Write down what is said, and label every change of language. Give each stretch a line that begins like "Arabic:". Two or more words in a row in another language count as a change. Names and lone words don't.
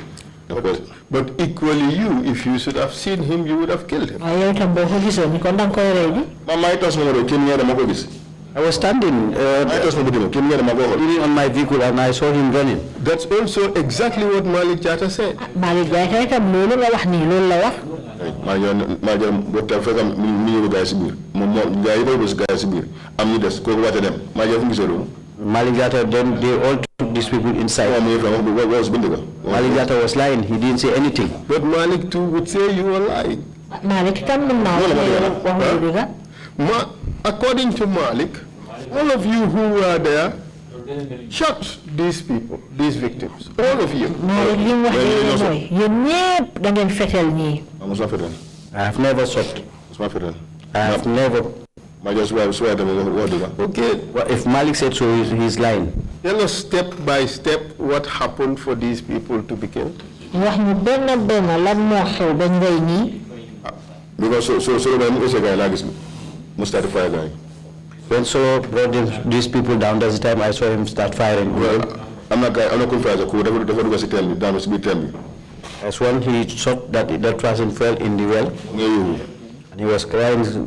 English: But equally you, if you should have seen I I was standing leaning on my vehicle and I saw him running. That's also exactly what Malik Jata said.
Wolof: Malik Jata itam loolu la wax ni loolu la wax.
English: Malik Jata, then they all took these people inside. Malik Jata was lying, he didn't say anything. But Malik too would say you were lying.
Wolof: Malik itam mën naa wax
English: according to Malik, all of you who were there shot these people, these victims. All of you.
Wolof: Malik li mu wax mooy yéen ñépp da ngeen fetel ñii.
English: I have never shot. I have never. Okay. Well, if Malik said so, he's lying. Tell us step by step what happened for these people to be killed.
Wolof: Wax ñu benn benn lan moo xew ba ñu rey ñii.
English: Because When Solo brought these people down, that's the time I saw him start firing. Well, I'm not going to fire the coup. As when he shot that person fell in the well, and he was crying.